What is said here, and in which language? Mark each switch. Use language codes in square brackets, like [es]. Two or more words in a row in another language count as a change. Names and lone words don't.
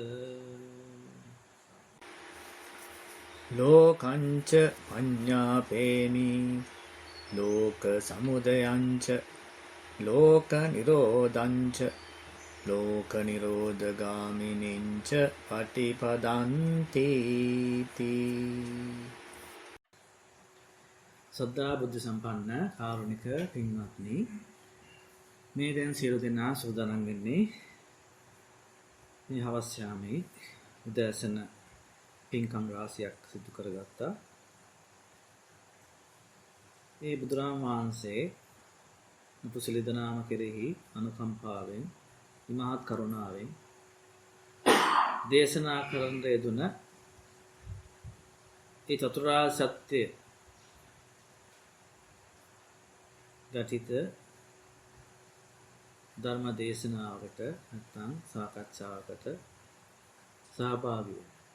[pi] ලෝකංච පඤ්ඤාපේමි ලෝක සමුදයංච ලෝක නිරෝධංච ලෝක නිරෝධගාමිනින්ච පටිපදන්ති තී. [si] සද්ධා බුද්ධ සම්පන්න කාරුණික පින්වත්නි, මේ දැන් සියලු දෙනා සූදානම් වෙන්නේ මේ හවස් යාමේ උදෑසන පින්කම් රාශියක් සිදු කරගත්තා. ඒ බුදුරජාණන් වහන්සේ උපසිලිදනාම කෙරෙහි අනුකම්පාවෙන් ඉමහත් කරුණාවෙන් දේශනා කරන්න යෙදුන ඒ චතුරාර්ය සත්‍ය ගටිත ධර්ම දේශනාවකට නැත්නම් සාකච්ඡාවකට සහභාගී වුණා.